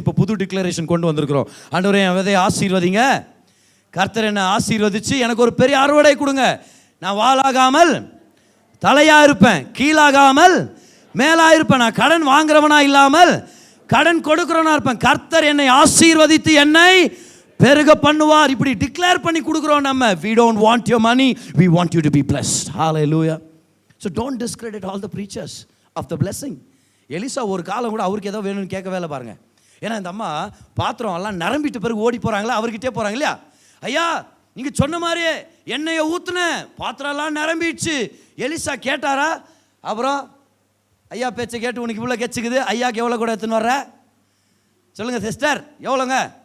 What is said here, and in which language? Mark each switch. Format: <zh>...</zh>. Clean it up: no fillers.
<ta>இப்போ புது டிக்ளரேஷன் கொண்டு வந்திருக்கிறோம். ஆண்டவரே என் விதையை ஆசீர்வதிங்க, கர்த்தர் என்ன ஆசீர்வதிச்சு எனக்கு ஒரு பெரிய அறுவடை கொடுங்க. நான் வாளாகாமல் தலையாக இருப்பேன், கீழாகாமல் மேலாக இருப்பேன். நான் கடன் வாங்குறவனா இல்லாமல் கடன் கொடுக்குறவனா இருப்பேன். கர்த்தர் என்னை ஆசீர்வதித்து என்னை பெருக பண்ணுவார். இப்படி டிக்ளேர் பண்ணி கொடுக்குறோம் நம்ம.</ta> <en>We don't want your money, we want you to be blessed. Hallelujah. So don't discredit all the preachers of the blessing.</en> <ta>Elisha ஒரு காலம் கூட அவருக்கு ஏதோ வேணும்னு கேட்க வேலை பாருங்க. ஏன்னா இந்த அம்மா பாத்திரம் எல்லாம் நிரம்பிட்டு பிறகு ஓடி போகிறாங்களா, அவர்கிட்டே போகிறாங்க இல்லையா? ஐயா நீங்கள் சொன்ன மாதிரியே எண்ணெயை ஊற்றுன பாத்திரம் எல்லாம் நிரம்பிடுச்சு. எலிசா கேட்டாரா? அப்புறம் ஐயா பேச்சை கேட்டு உனக்கு இவ்வளோ கெச்சுக்குது, ஐயாக்கு எவ்வளோ கூட எடுத்துன்னு வர்ற சொல்லுங்கள் சிஸ்டர், எவ்வளோங்க?</ta>